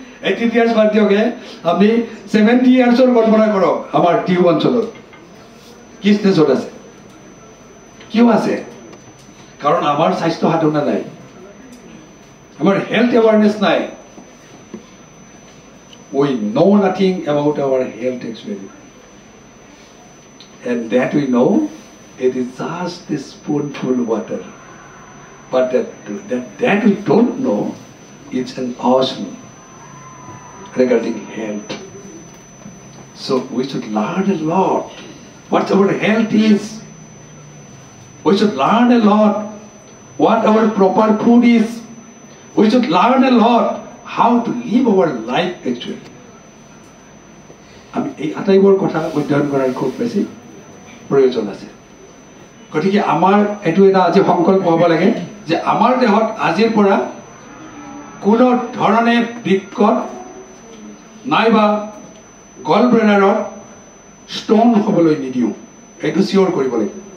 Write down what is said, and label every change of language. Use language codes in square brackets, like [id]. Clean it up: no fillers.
[as] 80 years বাদ দিয়কে, আপুনি 70 ইয়াৰ্ছৰ কল্পনা কৰক। আমাৰ টিহু অঞ্চলত কি ষ্টেজত আছে? কিয় আছে? কাৰণ আমাৰ স্বাস্থ্য সাধনা নাই, আমাৰ হেল্থ এৱাৰনেছ নাই। [en] We know nothing about our health actually, and that we know, it is just a spoonful water, but that we don't know, it's an ocean regarding health. So we should learn a lot what our health is. We should learn a lot what our proper food is. We should learn a lot how to live our life actually. [as] আমি এই আটাইবোৰ কথা অধ্যয়ন কৰাৰ খুব বেছি প্ৰয়োজন আছে। গতিকে আমাৰ এইটো এটা আজি সংকল্প হ'ব লাগে যে আমাৰ দেহত আজিৰ পৰা কোনো ধৰণে বৃক্কত নাইবা গল ব্লেডাৰত ষ্ট'ন হ'বলৈ নিদিওঁ। সেইটো চিয়'ৰ কৰিব লাগিব।